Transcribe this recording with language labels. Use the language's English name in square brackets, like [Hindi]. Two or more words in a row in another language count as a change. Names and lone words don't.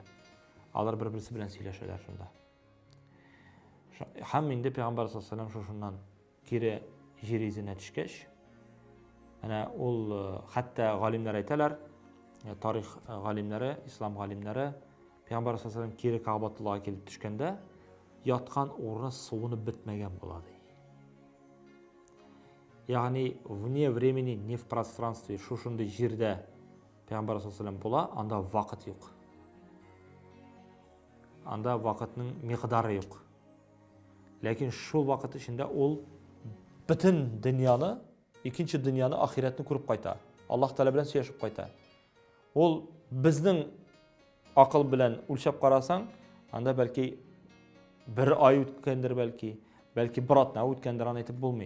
[Tatar] Алар бер-берсе белән сөйләшәләр шунда. Һәм инде Пәйгамбәр [Arabic] صلى الله عليه وسلم [Tatar] шушыннан кире җир йөзенә төшкәч, әнә ул хәтта галимнәр әйтәләр, тарих галимнәре, ислам галимнәре, Пәйгамбәр [Arabic] صلى الله عليه وسلم [Tatar] кире Кәгъбәтуллага килеп төшкәндә, яткан урыны суынып бетмәгән була ди. [Russian] Ягъни вне времени, не в пространстве, [Tatar] шушындай җирдә Пәйгамбәр [Arabic] صلى الله عليه وسلم [Tatar] була, анда вакыт юк. Анда вакытның микъдары юк. Ләкин шул вакыт эчендә ул бөтен дөньяны, икенче дөньяны, ахиратны күреп кайта. Аллаһ Таала белән сөйләшеп кайта. Ул безнең акыл белән үлчәп карасаң, анда бәлки бер ай үткәндер, бәлки бер атна үткәндер, аны әйтеп булмый.